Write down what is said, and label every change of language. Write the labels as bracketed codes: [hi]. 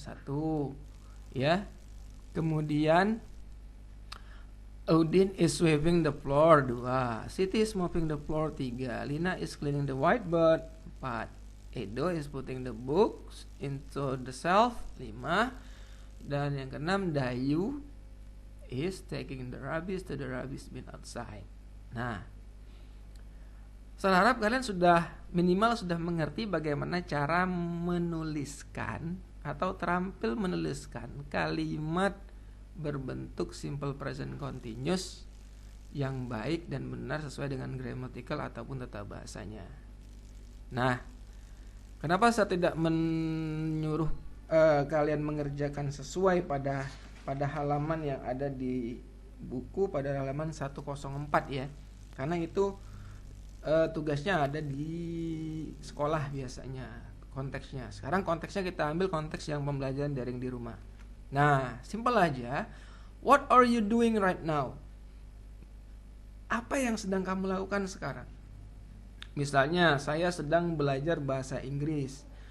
[en] 1. [id] Ya. Kemudian [en] Udin is sweeping the floor. 2. Siti is mopping the floor. 3. Lina is cleaning the whiteboard. 4. Edo is putting the books into the shelf. 5. [id] Dan yang keenam, [en] Dayu is taking the rubbish to the rubbish bin outside. [id] Nah, saya harap kalian minimal sudah mengerti bagaimana cara menuliskan atau terampil menuliskan kalimat berbentuk simple present continuous yang baik dan benar sesuai dengan grammatical ataupun tata bahasanya. Nah, kenapa saya tidak menyuruh kalian mengerjakan sesuai pada halaman yang ada di buku pada halaman 104 ya. Karena itu tugasnya ada di sekolah biasanya konteksnya. Sekarang konteksnya kita ambil konteks yang pembelajaran daring di rumah. Nah, simpel aja. [en] What are you doing right now? [id] Apa yang sedang kamu lakukan sekarang? Misalnya, saya sedang belajar bahasa Inggris.